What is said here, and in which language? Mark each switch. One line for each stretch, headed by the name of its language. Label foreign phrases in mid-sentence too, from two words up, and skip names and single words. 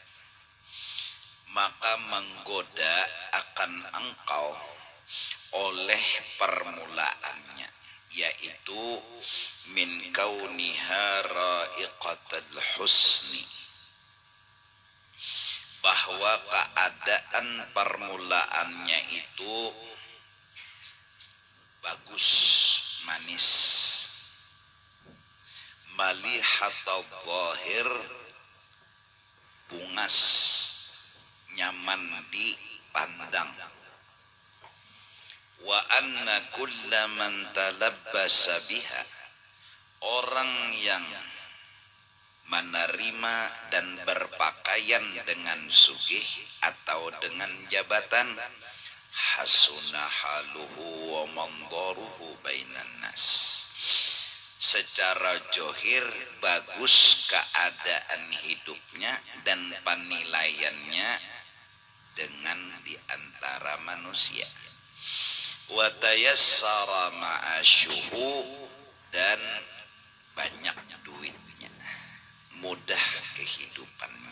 Banjar: maka menggoda akan engkau oleh permulaannya, yaitu
Arabic: من كونها رائقة الحسن,
Banjar: bahwa keadaan permulaannya itu bagus, manis,
Arabic: مليحة الظاهر,
Banjar: bungas, nyaman dipandang,
Arabic: وأن كل من تلبس بها,
Banjar: orang yang menerima dan berpakaian dengan sugih atau dengan jabatan,
Arabic: حسن حاله ومنظره بين الناس,
Banjar: secara johir bagus keadaan hidupnya dan penilaiannya dengan diantara manusia,
Arabic: وتيسر معاشه,
Banjar: dan banyak duitnya, mudah kehidupannya.